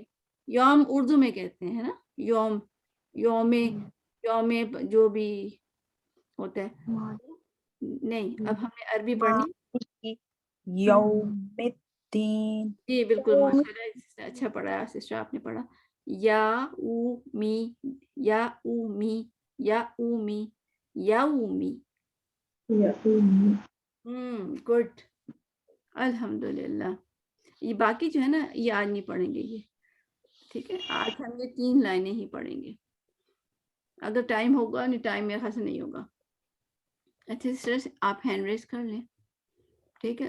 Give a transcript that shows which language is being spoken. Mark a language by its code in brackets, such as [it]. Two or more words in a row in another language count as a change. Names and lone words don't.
[ur] یوم اردو میں کہتے ہیں نا، یوم، یوم، یوم جو بھی ہوتا ہے. نہیں اب ہم نے عربی پڑھنی. [ar] یوم الدین. [ur] جی بالکل ماشاءاللہ، اچھا پڑھا سسٹر آپ نے پڑھا. یا او می، یا او می، یا او می، یا او می. گڈ، الحمدللہ. یہ باقی جو ہے نا یہ آج نہیں پڑھیں گے یہ، ٹھیک ہے. آج ہم یہ 3 لائنیں ہی پڑھیں گے. اگر ٹائم ہوگا، نہیں ٹائم میرے خیال سے نہیں ہوگا. اچھا سسٹر آپ [en] hand raise [ur] کر لیں، ٹھیک ہے.